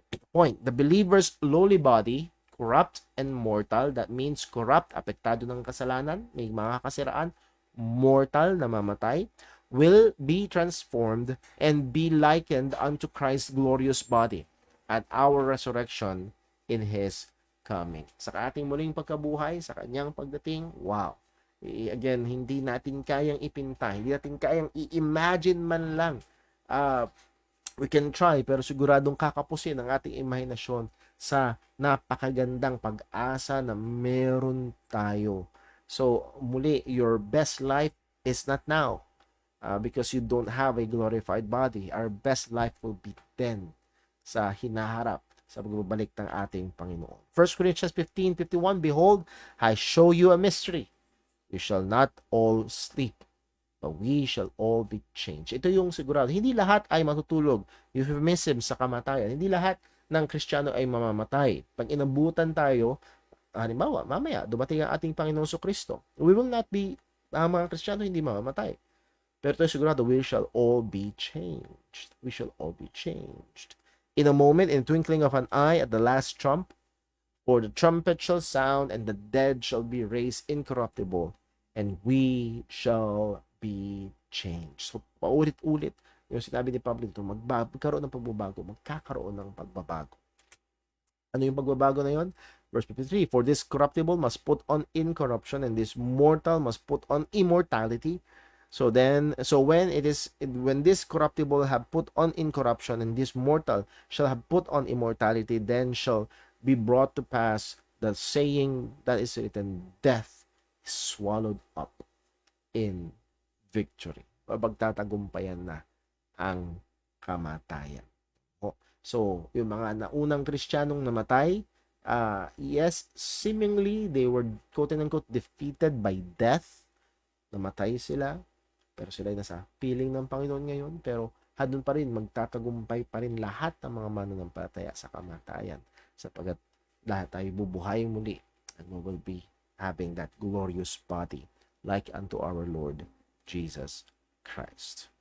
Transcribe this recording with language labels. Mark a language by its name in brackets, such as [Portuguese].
[English] Point, the believer's lowly body, corrupt and mortal, that means corrupt, [Filipino] apektado ng kasalanan, may mga kasiraan, [English] mortal, [Filipino] namamatay, [English] will be transformed and be likened unto Christ's glorious body at our resurrection in his coming. [Filipino] Sa ating muling pagkabuhay, sa kanyang pagdating, wow. Again, hindi natin kayang ipinta, hindi natin kayang i-imagine man lang. [English] We can try, [Filipino] pero siguradong kakapusin ang ating imahinasyon sa napakagandang pag-asa na meron tayo. [English] So, muli, your best life is not now because you don't have a glorified body. Our best life will be then [Filipino] sa hinaharap sa pagbabalik ng ating Panginoon. [English] 1 Corinthians 15:51, Behold, I show you a mystery. We shall not all sleep, but we shall all be changed. [Filipino] Ito yung sigurado. Hindi lahat ay matutulog. Euphemism sa kamatayan. Hindi lahat ng Kristiyano ay mamamatay. Pag inabutan tayo, halimbawa, mamaya, dumating ang ating Panginoon Kristo. [English] We will not be, [Filipino] ang mga Kristiyano hindi mamamatay. Pero ito sigurado, [English] we shall all be changed. We shall all be changed. In a moment, in the twinkling of an eye, at the last trump, for the trumpet shall sound, and the dead shall be raised incorruptible, and we shall be changed. [Filipino] So, paulit-ulit, yung sinabi ni Pablo ito, magkaroon ng pagbabago, magkakaroon ng pagbabago. Ano yung pagbabago na yun? [English] Verse 53, For this corruptible must put on incorruption, and this mortal must put on immortality. So when this corruptible have put on incorruption, and this mortal shall have put on immortality, then shall be brought to pass the saying that is written, death is swallowed up in victory. [Filipino] Pagtatagumpayan na ang kamatayan. [English] So, [Filipino] yung mga naunang Kristiyanong namatay, [English] yes, seemingly they were quote-unquote defeated by death. [Filipino] Namatay sila, pero sila ay nasa piling ng Panginoon ngayon, pero handun pa rin, magtatagumpay pa rin lahat ng mga mananampalataya sa kamatayan, sapagat lahat tayo bubuhay muli, [English] and we will be having that glorious body like unto our Lord Jesus Christ.